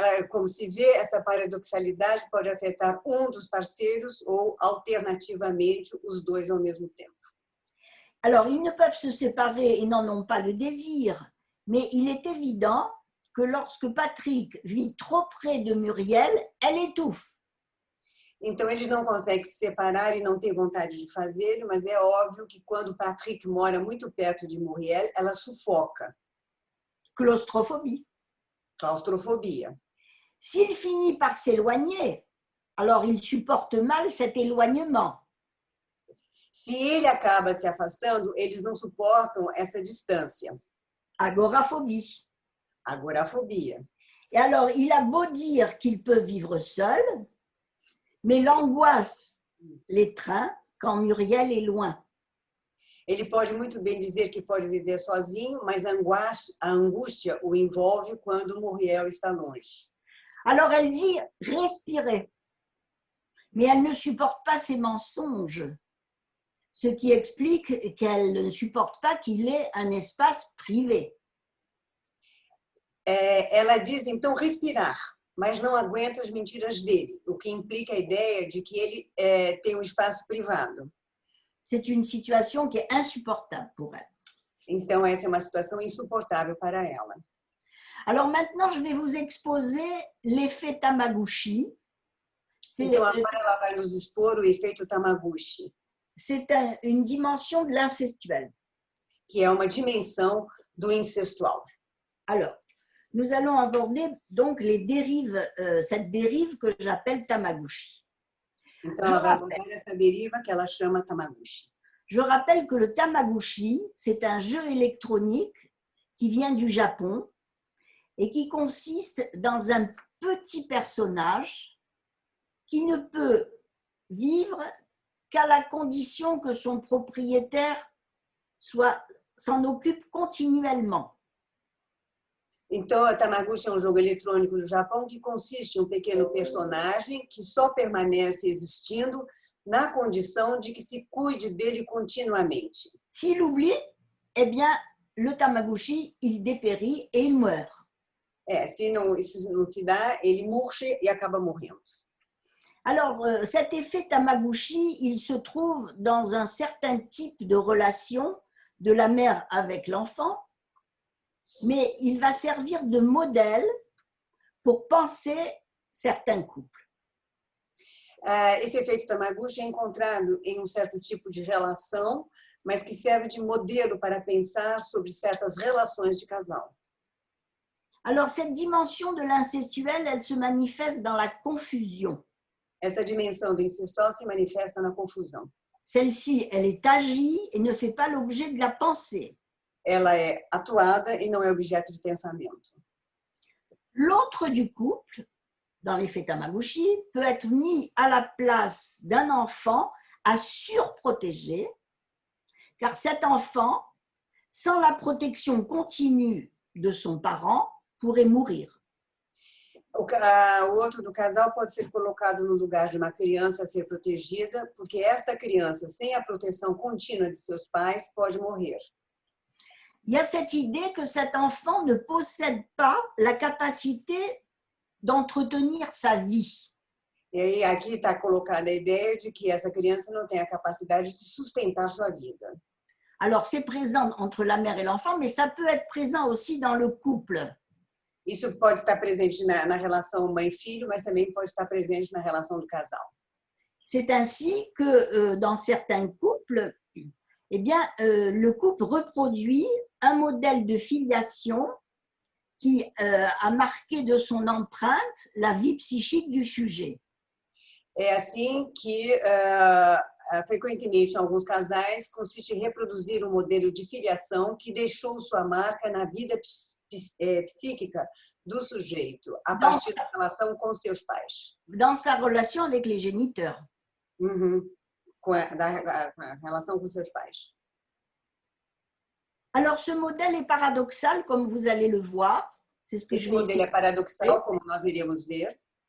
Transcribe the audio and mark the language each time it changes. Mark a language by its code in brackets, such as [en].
[pt] Como se vê, essa paradoxalidade pode afetar um dos parceiros ou, alternativamente, os 2 ao mesmo tempo. [fr] Alors, ils ne peuvent se séparer et n'en ont pas le désir, mais il est évident que lorsque Patrick vit trop près de Muriel, elle étouffe. [pt] Então, eles não conseguem se separar e não têm vontade de fazê-lo, mas é óbvio que quando Patrick mora muito perto de Muriel, ela sufoca. [fr] Claustrophobie. [pt] Claustrofobia. [fr] S'il finit par s'éloigner, alors il supporte mal cet éloignement. [pt] Se ele acaba se afastando, eles não suportam essa distância. [fr] Agoraphobie. [pt] Agorafobia. [fr] Et alors, il a beau dire qu'il peut vivre seul, mais l'angoisse l'étreint quand Muriel est loin. [pt] Ele pode muito bem dizer que pode viver sozinho, mas a angústia o envolve quando Muriel está longe. [fr] Alors, elle dit respirer, mais elle ne supporte pas ses mensonges, ce qui explique qu'elle ne supporte pas qu'il ait un espace privé. [pt] Ela diz, então, respirar, mas não aguenta as mentiras dele, o que implica a ideia de que ele tem um espaço privado. [fr] C'est une situation qui est insupportable pour elle. [pt] Então, essa é uma situação insuportável para ela. [fr] Alors maintenant, je vais vous exposer l'effet Tamaguchi. [pt] Então, agora ela vai nos expor o efeito Tamaguchi. [fr] C'est une dimension de l'incestuel. [pt] Que é uma dimensão do incestual. [fr] Alors, nous allons aborder donc les dérives, cette dérive que j'appelle Tamaguchi. [pt] Então, ela vai abordar essa deriva que ela chama Tamaguchi. [fr] Je rappelle que le Tamaguchi, c'est un jeu électronique qui vient du Japon et qui consiste dans un petit personnage qui ne peut vivre qu'à la condition que son propriétaire s'en occupe continuellement. [pt] Então, a Tamaguchi é um jogo eletrônico do Japão que consiste em um pequeno personagem que só permanece existindo na condição de que se cuide dele continuamente. [fr] S'il oublie, eh bien, le Tamaguchi, il dépérit et il meurt. [pt] Se isso não se dá, ele murcha e acaba morrendo. [fr] Alors, cet effet Tamaguchi, il se trouve dans un certain type de relation de la mère avec l'enfant, mais il va servir de modèle pour penser certains couples. [pt] Esse efeito Tamaguchi é encontrado em um certo tipo de relação, mas que serve de modelo para pensar sobre certas relações de casal. [fr] Alors, cette dimension de l'incestuel, elle se manifeste dans la confusion. [pt] Essa dimensão do incestual se manifesta na confusão. [fr] Celle-ci, elle est agie et ne fait pas l'objet de la pensée. [pt] Ela é atuada e não é objeto de pensamento. [fr] L'autre du couple, dans l'effet Tamaguchi, peut être mis à la place d'un enfant à surprotéger, car cet enfant, sans la protection continue de son parent, pourrait mourir. [pt] O outro do casal pode ser colocado no lugar de uma criança a ser protegida, porque esta criança, sem a proteção contínua de seus pais, pode morrer. [fr] Il y a cette idée que cet enfant ne possède pas la capacité d'entretenir sa vie. [pt] E aí, aqui está colocada a ideia de que essa criança não tem a capacidade de sustentar sua vida. [fr] Alors, c'est présent entre la mère et l'enfant, mais ça peut être présent aussi dans le couple. [pt] Isso pode estar presente na relação mãe-filho, mas também pode estar presente na relação do casal. [fr] C'est ainsi que dans certains couples, eh bien, le couple reproduit un modèle de filiation qui a marqué de son empreinte la vie psychique du sujet. [pt] É assim que, frequentemente, em alguns casais, consiste em reproduzir um modelo de filiação que deixou sua marca na vida psíquica do sujeito, a partir da relação com seus pais. [fr] Dans sa relation avec les géniteurs. [pt] Com a relação com seus pais. [fr] Alors, ce modèle est paradoxal, comme vous allez le voir. C'est ce que [pt] Esse modelo é paradoxal, como nós iremos ver.